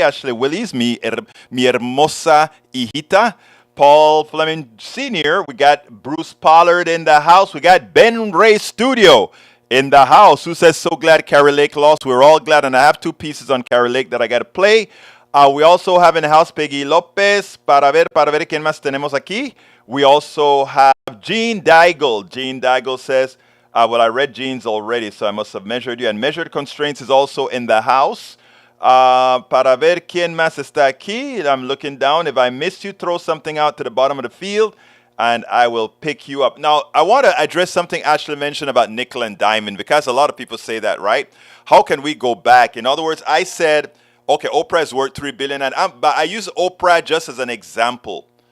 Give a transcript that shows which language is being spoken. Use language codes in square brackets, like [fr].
[es] Ashley Willis, mi hermosa hijita. [en] Paul Fleming Sr. We got Bruce Pollard in the house. We got Ben Ray Studio in the house, who says, so glad Kari Lake lost. We're all glad, and I have two pieces on Kari Lake that I got to play. We also have in the house Peggy Lopez. [es] Para ver quién más tenemos aquí. [en] We also have Jean Daigle. Jean Daigle says, well, I read Jean's already, so I must have measured you. And Measured Constraints is also in the house. [es] Para ver quién más está aquí. [en] I'm looking down. If I missed you, throw something out to the bottom of the field, and I will pick you up. Now, I want to address something Ashley mentioned about nickel and diamond, because a lot of people say that, right? How can we go back? In other words, I said, okay, Oprah is worth $3 billion, but I use Oprah just as an example.